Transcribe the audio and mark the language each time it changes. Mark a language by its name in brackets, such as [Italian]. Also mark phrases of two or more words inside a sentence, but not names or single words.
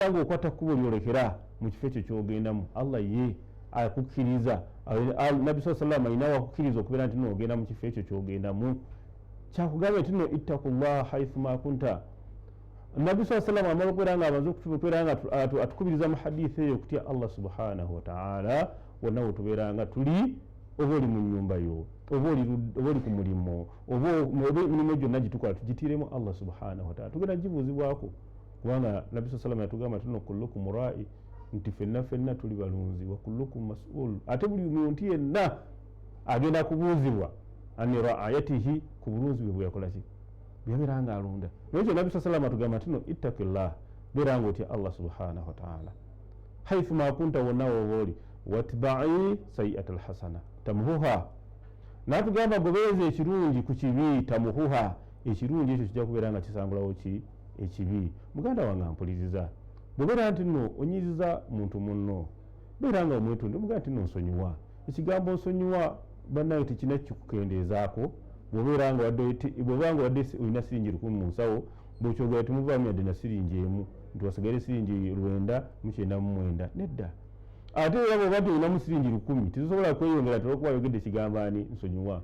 [Ganda] ngo okwata kkubo lyolekera mu kifo ekyo kyogendamu Allah ye akukkiriza Nabbi [Arabic] صلى الله عليه وسلم [Ganda] akukkiriza okubeera nti ogenda mu kifo ekyo kyogendamu kyakugamba nti no [Arabic] اتق الله حيثما كنت. [Ganda] Nabbi [Arabic] صلى الله عليه وسلم [Ganda] amala okubeera nga abanza okutubeera nga atukubiriza mu hadithi eyo okutya Allah [Arabic] سبحانه وتعالى [Ganda] wonna wetubeera nga tuli oba oli mu nnyumba yo oba oli ku mulimo oba emirimu gyonna gitukola tugitiiremu Allah [Arabic] سبحانه وتعالى [Ganda] tugenda gibuuzibwako kubanga Nabbi [Arabic] صلى الله عليه وسلم [Ganda] yatugamba nti no [Arabic] كلكم راع [Ganda] nti fenna tuli balunzi wa [Arabic] كلكم مسؤول [Ganda] ate buli muntu yenna agenda kubuuzibwa [Arabic] عن رعيته [Ganda] ku bulunzi bwe yakola ki byabeera nga alonda. Nekyo Nabbi [Arabic] صلى الله عليه وسلم [Ganda] atugamba nti no ittaqillah beera nga otya Allah [Arabic] سبحانه وتعالى حيثما كنت [Ganda] wonna wooli [Arabic] وأتبع السيئة الحسنة تمحها [Ganda] natugamba gobeeza ekirungi ku kibi tamuhuha ekirungi ekyo kijja kubeera nga kisangulawo ki ekibi. Muganda wange ampuliriza bw'obeera nti nno onyiziza muntu munno beera nga omwetunde muganda nti nno nsonyiwa ekigambo nsonyiwa bannaye tekina kikukendeezaako bw'obeera nga wadde olina siringi 1000 mu nsawo bw'okyogera temuvaamu yadde na siringi emu nti wasigale siringi 999 nedda ate era bw'oba tolinamu siringi 1000 tezisobola kweyongera tolwokuba yogedde ekigambo ani nsonyiwa.